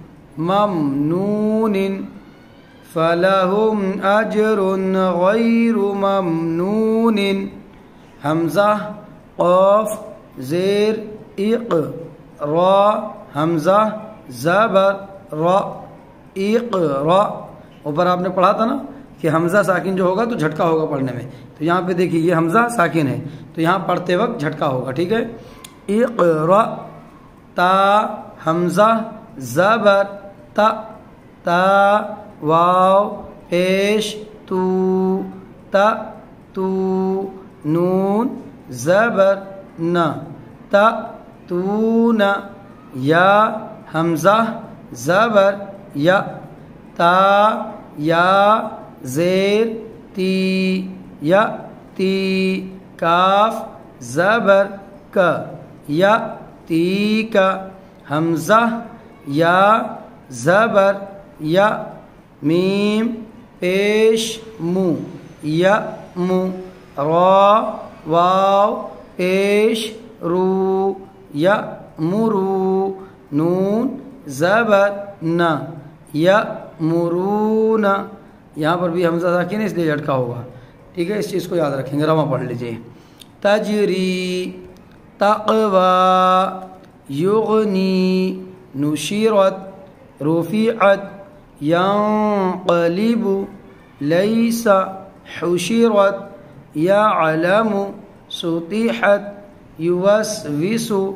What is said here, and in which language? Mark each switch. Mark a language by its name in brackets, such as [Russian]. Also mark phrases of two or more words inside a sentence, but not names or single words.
[Arabic] ممنون فلهم اجر غیر ممنون [Urdu] حمزہ قاف زیر اق را حمزہ زبر را اقرا اوپر آپ نے پڑھا تھا نا کہ حمزہ ساکن جو ہوگا تو جھٹکا ہوگا پڑھنے میں، تو یہاں پہ دیکھیے یہ حمزہ ساکن ہے تو یہاں پڑھتے وقت جھٹکا ہوگا، ٹھیک ہے. اقرا تا حمزہ زبر تا تا واو پیش تو تا تو نون زبر نا تا تو نا یا حمزہ زبر یا تا یا زیر تی یا تی کاف زبر کا یا تی کا حمزہ یا زبر یا میم پیش مو یا مو را واو پیش رو یا مرو نون زبر نا یا مرون یہاں پر بھی حمزہ ساکن ہے اس لیے جھٹکا ہوگا، ٹھیک ہے. اس چیز کو یاد رکھیں گے، رواں پڑھ لیجیے. [Arabic] تجری تقوی یغنی نشرت رفعت ينقلب ليس حشرت يعلم سطحت يوسوس